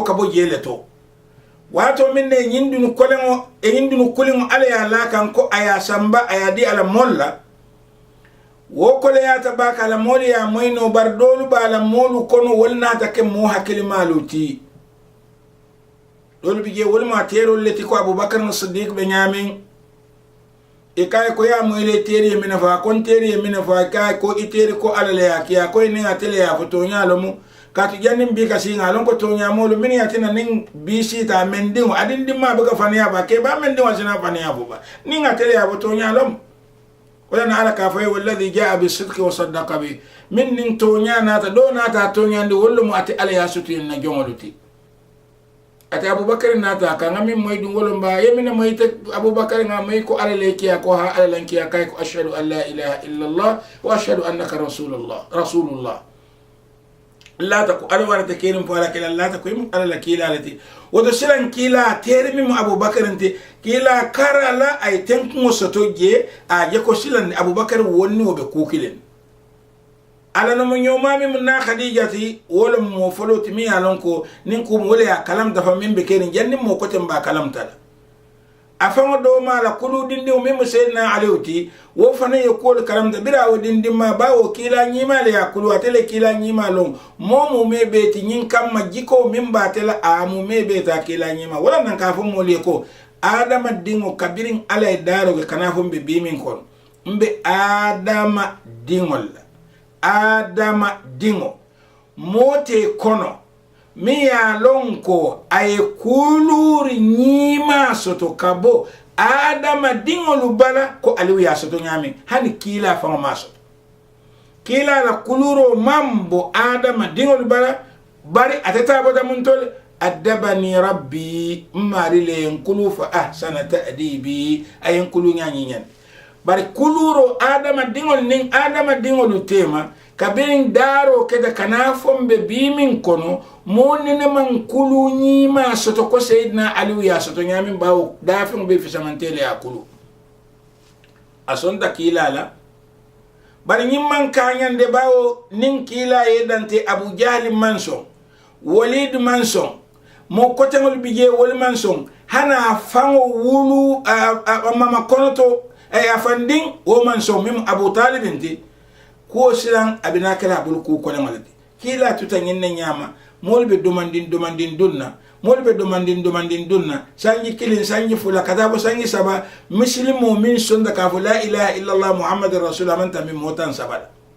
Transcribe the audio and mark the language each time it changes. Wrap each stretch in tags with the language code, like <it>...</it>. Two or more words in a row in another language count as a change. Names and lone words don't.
<man>kabo jele to wato min ne nyindunu kolengo e nyindunu kolengo ala ya la kan ko aya samba aya di ala molla wo kole ya tabaka ala moli ya moyno bardolu bala molu kono wolna take mo hakili maluti dolu bije wolma tero leti ko abubakar as-siddiq be nyamin e kay ko ya moyle teri mina fa kon teri mina fa kay ko iteri ko alale ya kiya ko ni atele ya foto nyalo mu katu jannim bi kasi ngalon ko to nyamolu min yatina nin bisi ta mendin adin dimma baga faniya ba ke ba mendin wasina faniya ba nin atele ya foto nyalo wala na ala ka fa</man> <ar>والذي جاء بالصدق وصدق به</ar> <man>min nin to nyanata do nata to nyandi wollu mu ati ala ya sutu na jongoluti ati abubakar nata ka ngami moy dum wolum ba yemina moy te abubakar ngamay ko ala lekiya ko ha ala lankiya kay ko</man> <ar>أشهد أن لا إله إلا الله وأشهد أنك رسول الله</ar> <man>la ta ko ala warata kerim po ala kila la ta ko ala la kila lati wodo silan kila terimi mu abubakar nte kila karala ay tenku soto je a je ko silan abubakar wonni wobe kukilen ala no nyoma mi na khadijati wala mo foloti mi alon ko nin ko wala ya kalam dafa min be ken janni mo ko temba kalam tala afama do mala kulu dindi o memo sayyidina aliuti wo fana ye ko kalam da bira o dindi ma bawo kila nyima le yakulu atele kila nyima lon momu mebe ti nyin kam majiko min batela amu mebe ta kila nyima wala nan ka fo mo le ko adama dingo kabirin ala daro ke kana fo be bimin kon mbe adama dingo mote kono mi ya lonko ay kuluri nyima soto kabo adama dingo lubala ko aliwi ya soto nyami hani kila fa maso kila la kuluro mambo adama dingo lubala bari atata boda muntole adabani rabbi marile yankulu</man> <ar>فأحسن تأديبي</ar> <man>ayankulu nyanyen bari kuluro adama dingo ning adama dingo lutema kabirin daro keda kana fombe bimin kono monene man kulu nyima soto ko sayyidina ali ya soto nyamin bawo dafin be fi samantele ya kulu asonda kilala bari nyimman kanyande bawo nin kila yedante abu jahl manson walid manson mo kotengol bije wol manson hana fango wulu mama konoto afanding o manson mim abu talib inti ko silan abina kala bul ku ko lamati kila tutanyin na nyama molbe domandin dunna molbe domandin dunna sanji kilin sanji fula kadabo sanji saba muslimo min sonda ka</man> <ar>لا إله إلا الله محمد رسول الله</ar> <man>man tamim motan sabada</man>